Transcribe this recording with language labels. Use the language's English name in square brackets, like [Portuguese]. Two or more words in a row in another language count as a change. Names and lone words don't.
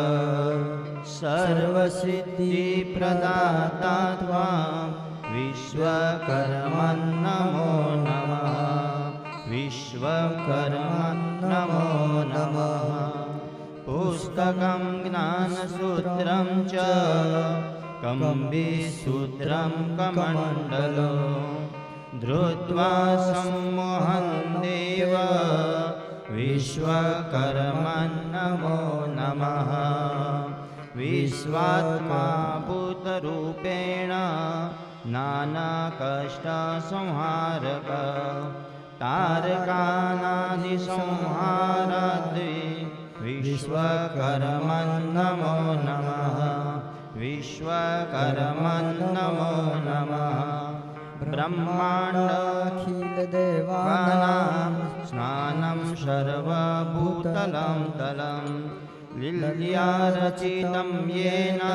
[Sanskrit] સર્વસિદ્ધિ પ્રદાતા ત્વાં વિશ્વકર્મણ નમો નમઃ વિશ્વકર્મણ નમો નમઃ પુસ્તકં જ્ઞાનસૂત્રં ચ કંબીસૂત્રં કમંડલો ધૃત્વા सम्मोहं देव विश्वकर्मन् नमो नमः विश्वात्मा भूतरूपेण नानाकष्टसंहारक तारकानादिसंहाराद्रि विश्वकर्मन् नमो नमः विश्वकर्मन् नमो नमः ब्रह्माण्डखिलदेवानां स्नानं सर्वभूतलं तलं लील्यारचितं येन